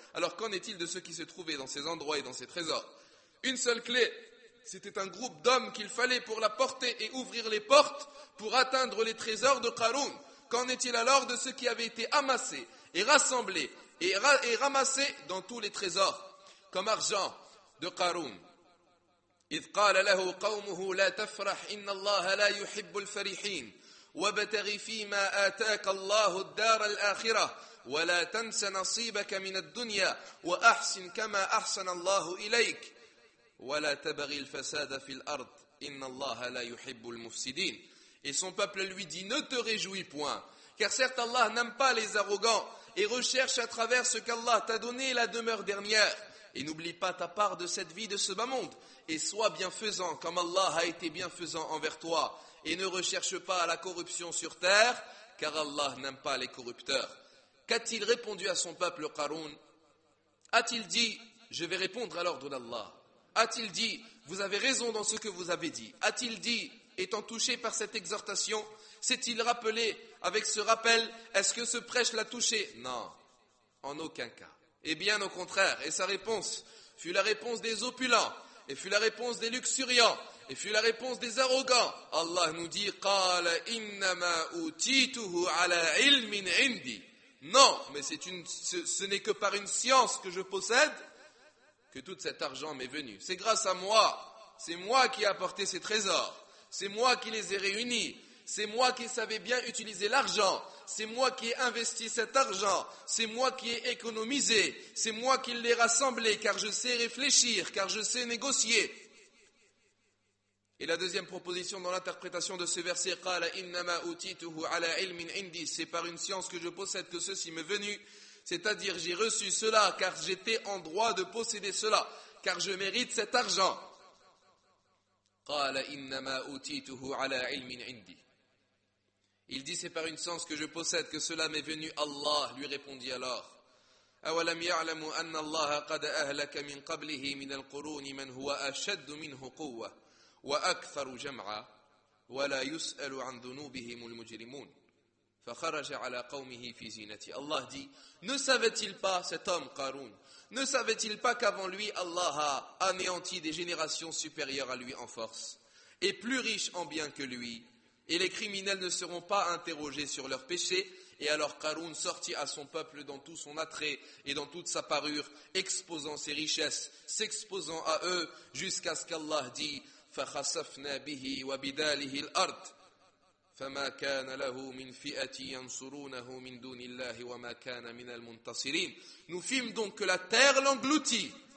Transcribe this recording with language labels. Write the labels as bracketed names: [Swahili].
[French] Alors qu'en est-il de ceux qui se trouvaient dans ces endroits et dans ces trésors? Une seule clé, c'était un groupe d'hommes qu'il fallait pour la porter et ouvrir les portes pour atteindre les trésors de Qaroun. Qu'en est-il alors de ceux qui avaient été amassés et rassemblés et ramassés dans tous les trésors, comme argent de Qaroun? [Arabic] إذ قال له قومه لا تفرح إن الله لا يحب الفرحين وابتغ فيما آتاك الله الدار الآخرة ولا تنس نصيبك من الدنيا وأحسن كما أحسن الله إليك ولا تبغي الفساد في الأرض إن الله لا يحب المفسدين. [French] Et son peuple lui dit, ne te réjouis point, car certes Allah n'aime pas les arrogants et recherche à travers ce qu'Allah t'a donné la demeure dernière. Et n'oublie pas ta part de cette vie de ce bas monde, et sois bienfaisant comme Allah a été bienfaisant envers toi, et ne recherche pas la corruption sur terre, car Allah n'aime pas les corrupteurs. Qu'a-t-il répondu à son peuple Qaroun? A-t-il dit, je vais répondre à l'ordre d'Allah? A-t-il dit, vous avez raison dans ce que vous avez dit? A-t-il dit, étant touché par cette exhortation, s'est-il rappelé avec ce rappel, est-ce que ce prêche l'a touché? Non, en aucun cas. Et bien au contraire, et sa réponse fut la réponse des opulents, et fut la réponse des luxuriants, et fut la réponse des arrogants. Allah nous dit, [Arabic] قَالَ إِنَّمَا أُوتِيتُهُ عَلَى عِلْمٍ عِنْدِي. [French] Non, mais ce n'est que par une science que je possède que tout cet argent m'est venu. C'est grâce à moi, c'est moi qui ai apporté ces trésors, c'est moi qui les ai réunis, c'est moi qui savais bien utiliser l'argent, c'est moi qui ai investi cet argent, c'est moi qui ai économisé, c'est moi qui l'ai rassemblé, car je sais réfléchir, car je sais négocier. Et la deuxième proposition dans l'interprétation de ce verset, [Arabic] قَالَ إِنَّمَا أُوتِيتُهُ عَلَى عِلْمٍ عِنْدِي, [French] c'est par une science que je possède que ceci m'est venu, c'est-à-dire j'ai reçu cela car j'étais en droit de posséder cela, car je mérite cet argent. [Arabic] قَالَ إِنَّمَا أُوتِيتُهُ عَلَى عِلْمٍ عِنْدِي. [French] Il dit, c'est par une science que je possède que cela m'est venu. Allah lui répondit alors, [Arabic] أَوَلَمْ يَعْلَمُوا أَنَّ اللَّهَ قَدْ أَهْلَكَ مِنْ قَبْلِهِ مِنَ الْقُرُونِ مَنْ هُوَ أَشَدُّ مِنْهُ قُوَّةً وَأَكْثَرُ جَمْعًا وَلَا يُسْأَلُ عَنْ ذُنُوبِهِمُ الْمُجْرِمُونَ فَخَرَجَ عَلَى قَوْمِهِ فِي زِينَتِهِ. [French] Allah dit, ne savait-il pas, cet homme Qaroun, ne savait-il pas qu'avant lui Allah a anéanti des générations supérieures à lui en force et plus riches en biens que lui, et les criminels ne seront pas interrogés sur leurs péchés? Et alors Qaroun sortit à son peuple dans tout son attrait et dans toute sa parure, exposant ses richesses, s'exposant à eux, jusqu'à ce qu'Allah dit [Arabic] فَخَسَفْنَا بِهِ وَبِدَالِهِ الْأَرْضِ فَمَا كَانَ لَهُ مِنْ فِئَةٍ يَنْصُرُونَهُ مِنْ دُونِ اللَّهِ وَمَا كَانَ مِنَ الْمُنْتَصِرِينَ. [French] Nous fîmes donc que la terre l'engloutit,